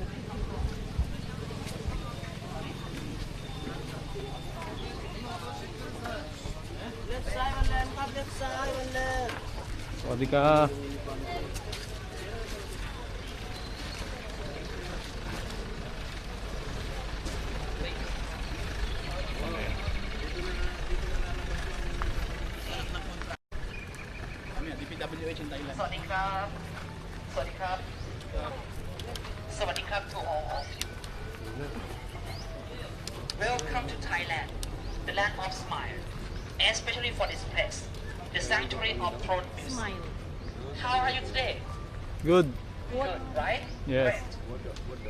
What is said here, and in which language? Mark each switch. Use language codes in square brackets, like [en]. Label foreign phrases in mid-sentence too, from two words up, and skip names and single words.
[tl] Pwede ka. Ano yan? [en] DPWH in Thailand. [th] สวัสดีครับ สวัสดีครับ สวัสดีครับ [en] to all of you. Welcome to Thailand, the land of smile, especially for this place, the sanctuary of throat music. How are you today? Good. Good, right? Yes. Great.